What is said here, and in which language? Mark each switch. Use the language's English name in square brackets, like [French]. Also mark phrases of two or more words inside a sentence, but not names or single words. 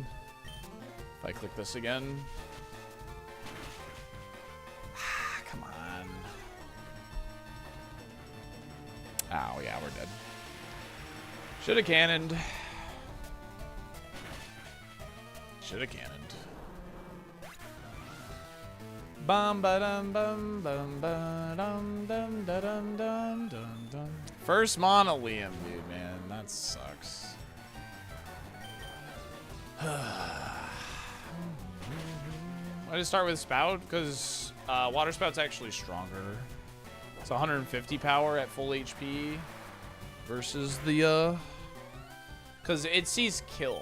[English] If I click this again. Come on. Oh, yeah, we're dead. Should have cannoned. Should have cannoned. Bum ba dum bum bum ba dum dum da dum dum dum dum. First Monolium, dude, man, that sucks. I just start with Spout because Water Spout's actually stronger. It's 150 power at full HP versus the because it sees kill.